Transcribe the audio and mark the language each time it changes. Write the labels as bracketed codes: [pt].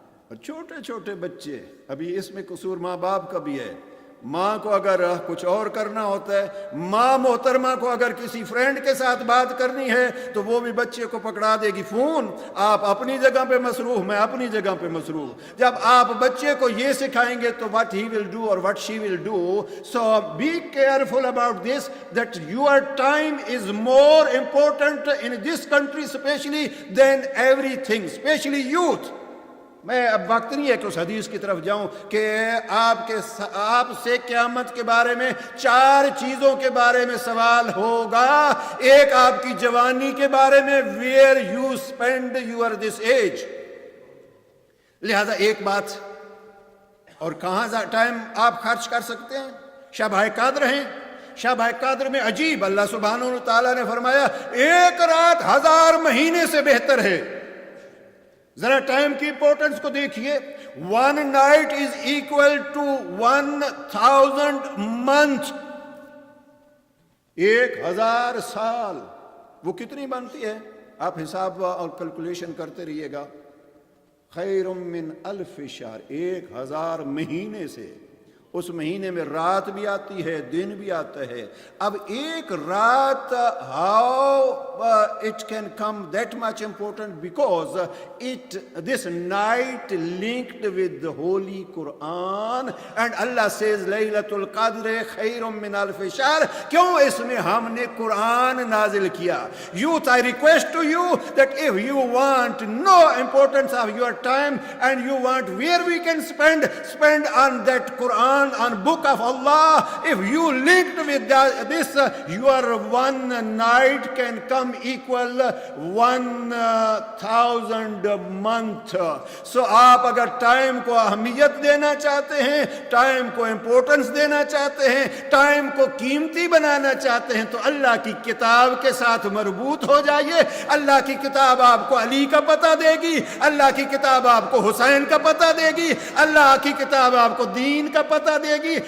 [ur] اور چھوٹے چھوٹے بچے, ابھی اس میں قصور ماں باپ کا بھی ہے. ماں کو اگر کچھ اور کرنا ہوتا ہے, ماں محترمہ کو اگر کسی فرینڈ کے ساتھ بات کرنی ہے تو وہ بھی بچے کو پکڑا دے گی فون, آپ اپنی جگہ پہ مصروف, میں اپنی جگہ پہ مصروف. جب آپ بچے کو یہ سکھائیں گے تو [en] what he will do or what she will do. So be careful about this, that your time is more important in this country especially than everything, especially youth. [ur] میں اب وقت نہیں ہے کہ اس حدیث کی طرف جاؤں کہ آپ سے قیامت کے بارے میں 4 چیزوں کے بارے میں سوال ہوگا. ایک آپ کی جوانی کے بارے میں, [en] where you spend your this age. [ur] لہذا ایک بات, اور کہاں ٹائم آپ خرچ کر سکتے ہیں. شب قدر ہیں, شب قدر میں عجیب اللہ سبحانہ و تعالیٰ نے فرمایا ایک رات 1000 مہینے سے بہتر ہے. ذرا ٹائم کی امپورٹنس کو دیکھیے. [en] 1 night is equal to 1000 months. [ur] 1000 سال وہ کتنی بنتی ہے؟ آپ حساب اور کیلکولیشن کرتے رہیے گا. خیر من 1000 شہر, 1000 مہینے سے. اس مہینے میں رات بھی آتی ہے, دن بھی آتا ہے. اب ایک رات, [en] how it can come that much important, because this night linked with the Holy Quran, and Allah says [ar] Laylatul Qadr khayrun min alf shahr. [ur] کیوں اس میں ہم نے قرآن نازل کیا؟ [en] Youth, I request to you that if you want to know importance of your time and you want where we can spend on that Quran, on book of Allah, if you linked with this, your one night can come equal 1000 month. [ur] So آپ اگر time کو اہمیت دینا چاہتے ہیں, time کو importance دینا چاہتے ہیں, ٹائم کو قیمتی بنانا چاہتے ہیں, تو اللہ کی کتاب کے ساتھ مربوط ہو جائیے. اللہ کی کتاب آپ کو علی کا پتہ دے گی, اللہ کی کتاب آپ کو حسین کا پتہ دے گی, اللہ کی کتاب آپ کو دین کا پتہ دے گی.